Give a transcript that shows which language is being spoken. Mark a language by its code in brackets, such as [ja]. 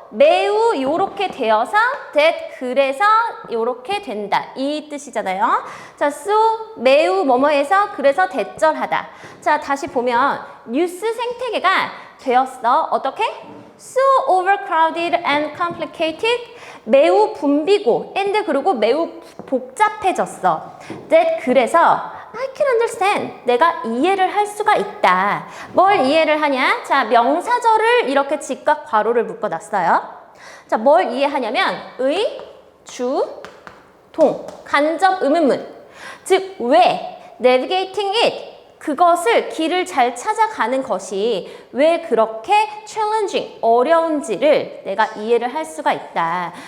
[ko] 매우 요렇게 되어서 that 그래서 요렇게 된다 이 뜻이잖아요. 자, [en] so [ko] 매우 뭐뭐해서 그래서 대절하다. 자, 다시 보면 뉴스 생태계가 되었어. 어떻게? [en] So overcrowded and complicated. [ko] 매우 붐비고 [en] and [ko] 그리고 매우 복잡해졌어. [en] that [ko] 그래서 [en] I can understand. [ko] 내가 이해를 할 수가 있다. 뭘 이해를 하냐? 자, 명사절을 이렇게 직각 괄호를 묶어놨어요. 자, 뭘 이해하냐면 의, 주, 동, 간접 의문문. 즉, 왜 [en] navigating it [ko] 그것을 길을 잘 찾아가는 것이 왜 그렇게 challenging, 어려운지를 내가 이해를 할 수가 있다.